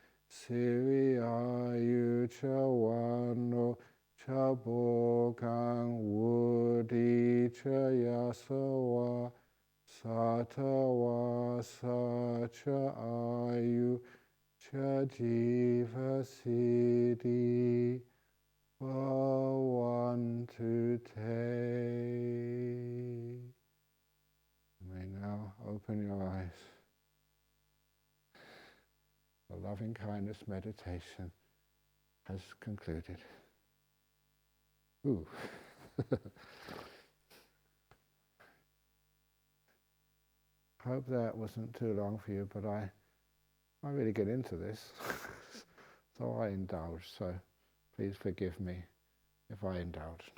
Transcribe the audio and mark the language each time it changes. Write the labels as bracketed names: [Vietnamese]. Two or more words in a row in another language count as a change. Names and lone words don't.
[Pali] Siriayu Chawano Chabokang Woody Chayasawa Satawa Sacha Ayu Chajiva Siddhi Bhavantu Te. [English] You may now open your eyes. The loving kindness meditation has concluded. Ooh. Hope that wasn't too long for you, but I really get into this, so I indulge, so please forgive me if I indulged.